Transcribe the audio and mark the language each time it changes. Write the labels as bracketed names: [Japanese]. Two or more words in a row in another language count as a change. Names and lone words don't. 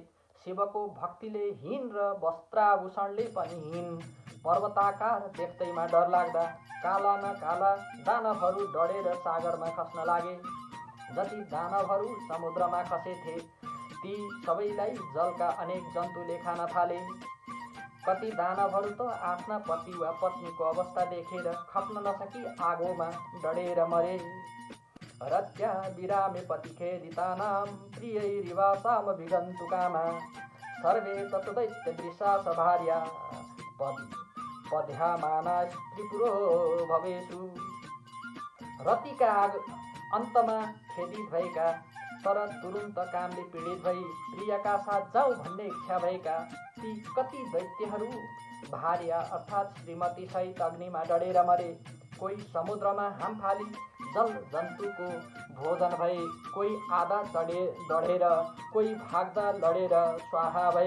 [Nepali] शिवको भक्तिले हीन र वस्त्राभूषणले पनि हीन पर्वताकार देख्दैमा डर लाग्दा काला न काला दानवहरू डढेर सागरमा खस्न लागे। जति दानवहरू समुद्रमा खसेथे ती सबैलाई जलका अनेक जन्तुले खान थाले। कति दानवहरू त आफ्ना पति वा पत्नीको अवस्था देखेर खप्न नसकी आगोमा डढेर मरे। [Sanskrit] रत्या विरामे पतिखेदितानां प्रियैरिवासाम विगन्तुकामा सर्वे तत्दैत्यदृशा भार्या पद्यामाना स्त्रीपुरो भवेषु। [Nepali] रतिका अन्तमा खेदित भएका तर तुरुन्त कामले पीडित भई प्रियका साथ जाउँ भन्ने इच्छा भएका ती कति दैत्यहरू भार्या अर्थात् श्रीमती सहित अग्निमा डढेर मरे। कोही समुद्रमा हाम फाली जल जन्तुको भोजन भए, कोही आधा डढेर, कोही भाग्दा लडेर स्वाहा भए।